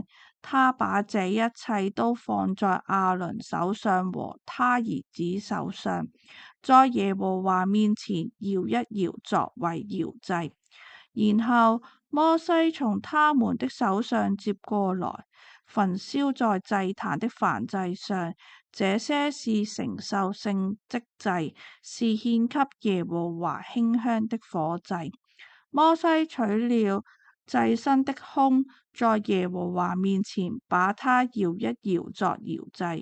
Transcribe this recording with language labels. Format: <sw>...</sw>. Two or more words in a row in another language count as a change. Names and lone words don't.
<zh>他把這一切都放在亞倫手上和他兒子手上，在耶和華面前搖一搖，作為搖祭。然後摩西從他們的手上接過來，焚燒在祭壇的燔祭上。這些是承受性職祭，是獻給耶和華馨香的火祭。摩西取了祭牲的胸，在耶和華面前把它搖一搖，作搖祭。</zh>